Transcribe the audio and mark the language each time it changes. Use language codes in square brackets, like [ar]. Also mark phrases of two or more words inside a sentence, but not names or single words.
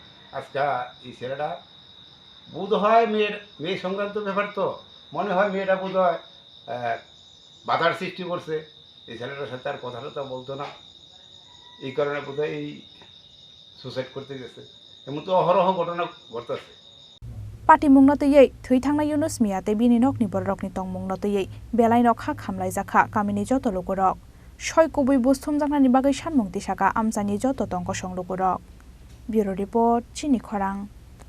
[bn] আজকে এই ছেলেটা বোধ হয় মেয়ে সংক্রান্ত ব্যাপার, তো মনে হয় মেয়েটা বোধ হয় বাধার সৃষ্টি করছে। এই ছেলেটার সাথে আর কথাটা বলতো না, এই কারণে বোধ হয় এই সুসাইড করতে গেছে। এমন তো অহরহ ঘটনা ঘটতেছে। [trp] পার্টি मुंगनतयै थैथांना युनुस मिया ते बिनि नकनि बररकनि तंग मुंगनतयै बेलाइ नखा खामलाय जाखा कामिनि जत लोगरक सय कबुइ बुस्थुम जांनानि बागै सानमुं दिसाका आमजानि जत तंग संलोगरक। [en] bureau report [trp] चिनी खरां।